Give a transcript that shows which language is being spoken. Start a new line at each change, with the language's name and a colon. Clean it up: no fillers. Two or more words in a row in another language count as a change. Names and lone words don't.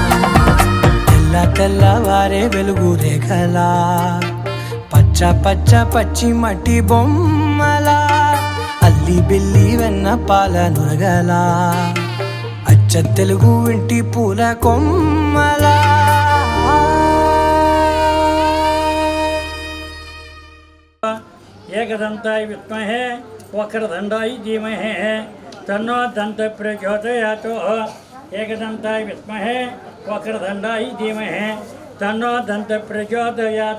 Telugu: తెల్లవారే వెలుగు రేఖలా పచ్చ పచ్చ పచ్చి మట్టి బొమ్మలా అల్లి బిల్లి వెన్న పాల నురగలా అచ్చ తెలుగు ఇంటి పూల కొమ్మలా
Sanskrit: एकदंताय विद्महे वक्रतुंडाय धीमहि तन्नो दंतः प्रचोदयात् एकदंताय विद्महे वक्रतुंडाय धीमहि तन्नो दंतः प्रचोदयात्